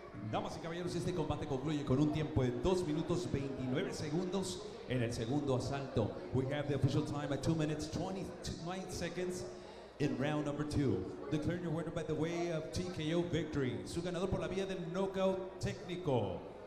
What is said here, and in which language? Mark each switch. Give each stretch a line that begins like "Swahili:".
Spanish: Damas y caballeros, este combate concluye con un tiempo de 2 minutos 29 segundos en el segundo asalto.
English: We have the official time at 2 minutes 29 seconds in round number 2. Declaring your winner by the way of TKO victory.
Spanish: Su ganador por la vía del knockout técnico.